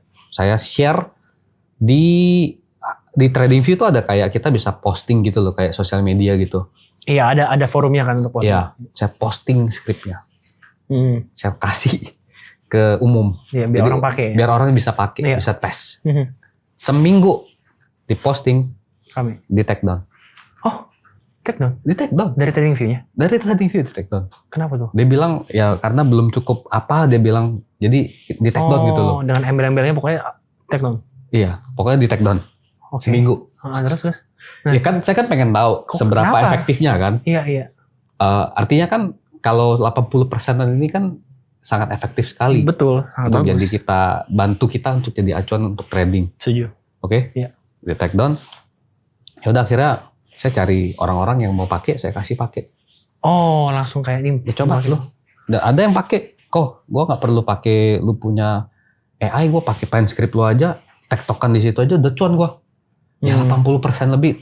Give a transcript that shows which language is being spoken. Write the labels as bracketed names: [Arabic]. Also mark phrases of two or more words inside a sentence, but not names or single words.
[Indonesian] Saya share di TradingView tuh ada kayak kita bisa posting gitu loh, kayak sosial media gitu. Iya, ada forumnya kan untuk posting. Iya, saya posting skripnya. Saya kasih ke umum. Iya, biar jadi, orang pakai. Biar orang bisa pakai, bisa tes. Seminggu diposting, di [English] take down. Oh, take down? [Indonesian] Di [English] take down. [Indonesian] Dari TradingView-nya? Dari TradingView di [English] take down. [Indonesian] Kenapa tuh? Dia bilang ya karena belum cukup apa, dia bilang jadi di [English] take down [Indonesian] gitu loh. Dengan embel-embelnya pokoknya [English] take down? [Indonesian] Iya, pokoknya di [English] take down. [Indonesian] Seminggu. Terus? Nah, ya kan saya kan pengen tahu seberapa efektifnya kan. Iya. Artinya kan kalau 80%-an ini kan sangat efektif sekali. Betul. Untuk jadi bantu kita untuk jadi acuan untuk trading. Setuju. Oke? Iya. Di [English] take down. [Indonesian] Ya udah akhirnya saya cari orang-orang yang mau pakai, saya kasih pakai. Oh, langsung kayak ini. Ya coba lu. Ada yang pakai. Kok gua nggak perlu pakai lu punya AI, gua pakai Pine script lu aja, tektokan di situ aja udah cuan gua. Ya 80% lebih.